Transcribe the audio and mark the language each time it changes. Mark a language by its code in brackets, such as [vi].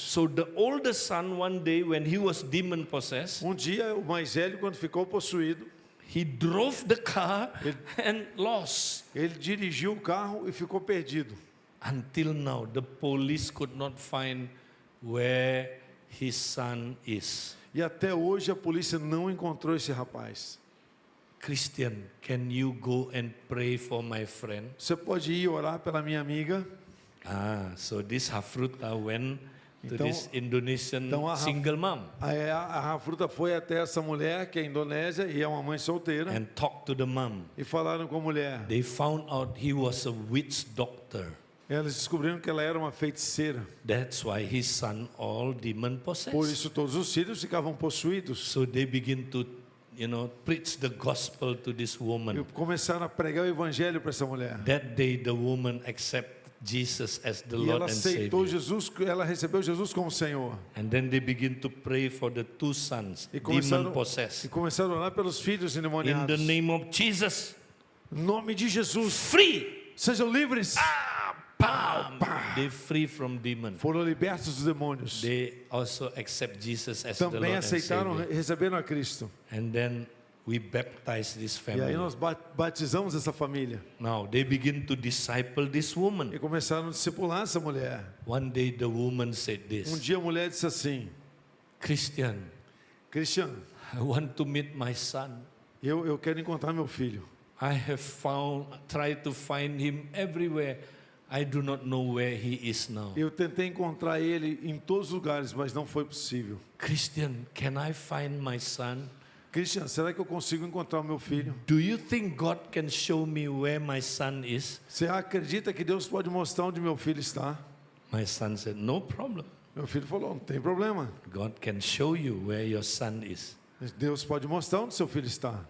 [en] So the older son, one day when he was demon possessed, [pt] Um dia, o mais velho, quando ficou possuído, [en] he drove the car and lost. [pt] ele dirigiu o carro e ficou perdido. [en] Until now, the police could not find where his son is. [pt] E até hoje a polícia não encontrou esse rapaz. [en] Christian, can you go and pray for my friend? [pt] Você pode ir orar pela minha amiga? [en] So this Hafruta went to [pt] Então- [en] this Indonesian [pt] então a [en] single mom [pt] A Fruta foi até essa mulher, que é indonésia, e é uma mãe solteira, [en] and talked to the mom. [pt] e falaram com a mulher. [en] They found out he was a witch doctor. [pt] Elas descobriram que ela era uma feiticeira. [en] That's why his son all demon [pt] Por [en] possessed. [pt] isso todos os filhos ficavam possuídos. [en] So they begin to, preach the gospel to this [pt] E [en] woman. [pt] começaram a pregar o evangelho para essa mulher. [en] That day the woman accepted Jesus as the [pt] E [en] Lord [pt] ela [en] and [pt] aceitou [en] Savior. [pt] Jesus, ela recebeu Jesus como Senhor. [en] And then they begin to pray for the two sons, [pt] E [en] demon possessed. [pt] começaram a orar pelos filhos [en] In the [pt] endemoniados. [en] name of Jesus, [pt] Em nome de Jesus, [en] free. [pt] sejam livres. [en] Bam! They free from demon. [pt] Foram libertos dos demônios. [en] They also accept Jesus as the Lord [pt] Também [en] and [pt] aceitaram, [en] Savior. [pt] receberam a Cristo. [en] And then we baptize this [pt] E aí [en] family. [pt] nós batizamos essa família. [en] Now they begin to disciple this woman. [pt] E começaram a discipular essa mulher. [en] One day the woman said [pt] Um [en] this, [pt] dia a mulher disse assim: [en] Christian, [pt] Cristiano, [en] I want to meet my son. [pt] eu quero encontrar meu filho. [en] I have tried to find him everywhere. I do not know where he is now. [pt] Eu tentei encontrar ele em todos os lugares, mas não foi possível. [en] Christian, can I find my son? [pt] Cristiano, será que eu consigo encontrar o meu filho? [en] Do you think God can show me where my son is? [pt] Você acredita que Deus pode mostrar onde meu filho está? [en] My son said, no problem. [pt] Meu filho falou: não tem problema. [en] God can show you where your son is. [pt] Deus pode mostrar onde seu filho está.